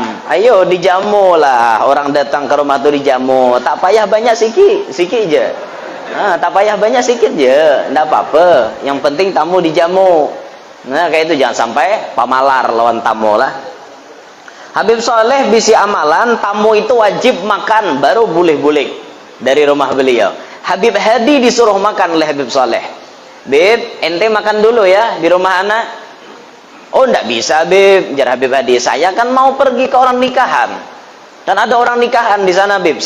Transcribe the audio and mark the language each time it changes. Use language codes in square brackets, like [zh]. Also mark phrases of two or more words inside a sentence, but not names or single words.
[ms] Ayo dijamu lah, orang datang ke rumah tu dijamu, tak payah banyak sikit je. Tak payah banyak sikit je, ndak apa-apa, yang penting tamu dijamu. [bjn] Nah kayak itu, jangan sampai pamalar lawan tamu lah. Habib Soleh bisi amalan, [id] tamu itu wajib makan baru boleh dari rumah beliau. Habib Hadi disuruh makan oleh Habib Soleh. Beb, ente makan dulu ya di rumah anak. Oh, enggak bisa, Beb. [bjn] Jar Habib Hadi, saya kan mau pergi ke orang nikahan. Dan ada orang nikahan di sana, Beb.